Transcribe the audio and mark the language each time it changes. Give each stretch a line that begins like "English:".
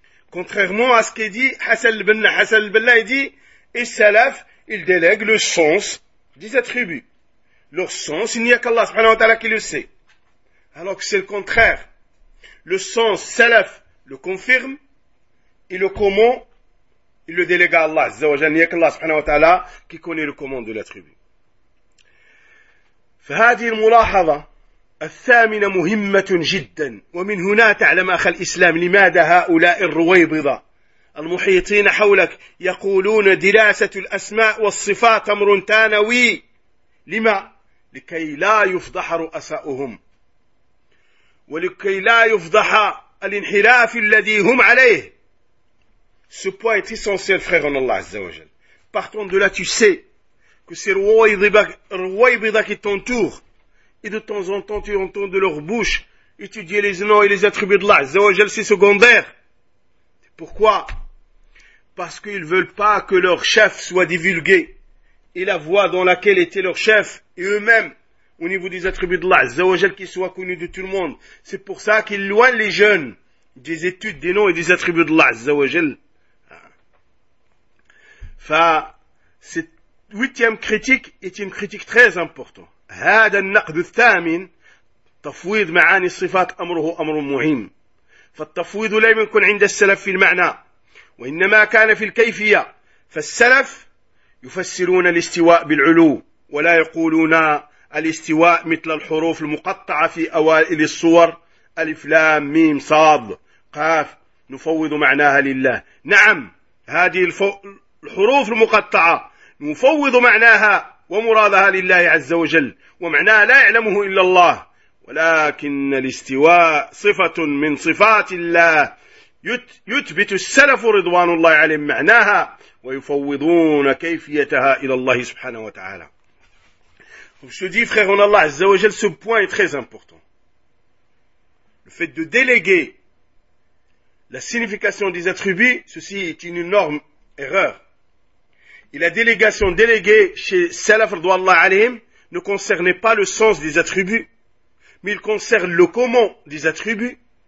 French: Contrairement à ce qu'il dit Hassan al-Banna, il dit, et Salaf, il délègue le sens des attributs. Leur sens, il n'y a qu'Allah subhanahu wa ta'ala qui le sait. Alors que c'est le contraire. Le sens, Salaf le confirme, et le comment, il le délègue à Allah azza wa jalla, il n'y a qu'Allah subhanahu wa ta'ala qui connaît le comment de l'attribut.
Arabic: فهذه الملاحظة الثامنة مهمة جدا ومن هنا تعلم أخ الإسلام لماذا هؤلاء الرويبضة المحيطين حولك يقولون دراسة الأسماء والصفات أمر ثانوي لما؟ لكي لا يفضح رؤساؤهم ولكي لا يفضح الانحراف الذي هم عليه.
French: Ce point est essentiel, frère en Allah Azza wa Jal. Partons de là, tu sais que ces rouaïbida qui t'entourent, et de temps en temps tu entends de leur bouche étudier les noms et les attributs d'Allah Azza wa Jal, c'est secondaire. Pourquoi? Parce qu'ils ne veulent pas que leur chef soit divulgué, et la voie dans laquelle était leur chef, et eux-mêmes, au niveau des attributs d'Allah Azza wa Jal, qu'ils soient connus de tout le monde. C'est pour ça qu'ils loignent les jeunes des études des noms et des attributs d'Allah Azza wa Jal. Cette huitième critique est une critique très importante.
Arabic: هذا النقد الثامن تفويض معاني الصفات أمره أمر مهم. فالتفويض لا يكون عند السلف في المعنى وإنما كان في الكيفية. فالسلف يفسرون الاستواء بالعلو ولا يقولون الاستواء مثل الحروف المقطعة في أوائل الصور ألف لام ميم صاد قاف نفوض معناها لله. نعم هذه الحروف المقطعة نفوض معناها ومرادها لله عز وجل ومعناها لا يعلمه إلا الله ولكن الاستواء صفة من صفات الله يثبت السلف رضوان الله عليهم معناها ويفوضون كيفيتها إلى الله سبحانه وتعالى.
French: Comme je te dis, frère en Allah عز وجل, ce point est très important. Le fait de déléguer la signification des attributs, ceci est une énorme erreur. Et la délégation déléguée chez Salaf Ridwallah alayhim ne concernait pas le sens des attributs, mais il concerne le comment des attributs.